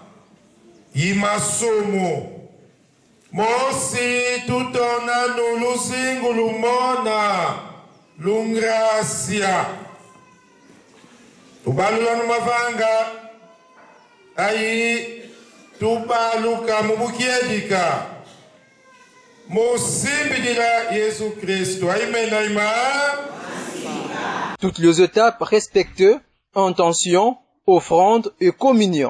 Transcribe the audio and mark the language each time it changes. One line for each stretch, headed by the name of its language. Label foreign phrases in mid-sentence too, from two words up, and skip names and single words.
Kongo: yimasomo mosi tutona nuluzingulu mona lungracia tubalula numavanga ayi tubaluka mubukiedika musimbidila Yesu Kristo amen amen.
French: Toutes les étapes respectées, intention, offrande et communion.